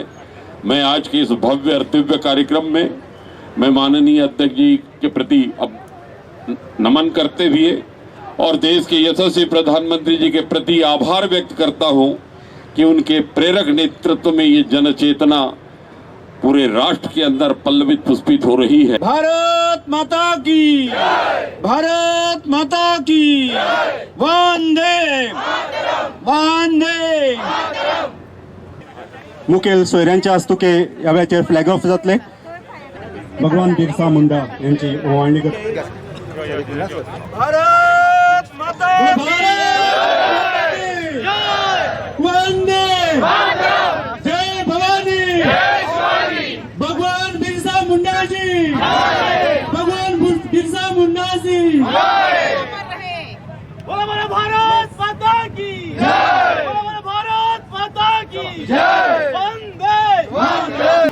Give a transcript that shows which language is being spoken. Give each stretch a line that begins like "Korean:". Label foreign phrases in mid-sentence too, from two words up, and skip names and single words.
Hindi: मैं आज के इस भव्य और दिव्य कार्यक्रम में मैं माननीय अध्यक्ष जी के प्रति अब नमन करते हुए और देश के यशस्वी प्रधानमंत्री जी के प्रति आभार व्यक्त करता हूं कि उनके प्रेरक नेतृत्व में ये जन चेतना पूरे राष्ट्र के अंदर पल्लवित पुष्पित हो रही है। भारत माता की, भारत माता की, वंदे वंदे।
Konkani: मुखेल सोयऱ्यांच्या हस्तुके ह्या वेळाचेर
English: flag off
Konkani: जातले। भगवान बिरसा मुंडा यांची ओवाळणी
Hindi: भारत माता की, वंदे जय भवानी, भगवान बिरसा मुंडा जी, भगवान बिरसा मुंडा जी, बोलो बोलो भारत माता की जय, बोलो बोलो भारत माता की जय, वंदे वंदे।